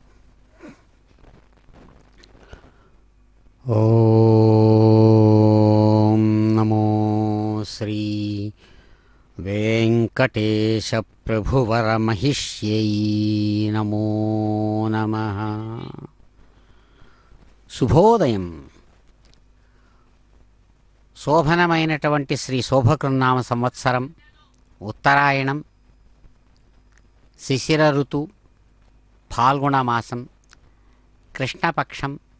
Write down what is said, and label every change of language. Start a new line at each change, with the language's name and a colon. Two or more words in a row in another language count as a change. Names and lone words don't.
Sanskrit: ओम नमो श्री वेंकटेश प्रभुवर महिष्यै नमो नमः.
Telugu: శుభోదయం. శోభనమైనటువంటి శ్రీ శోభకృన్నామ సంవత్సరం ఉత్తరాయణం శిశిర ఋతు ఫాల్గుణమాసం కృష్ణపక్షం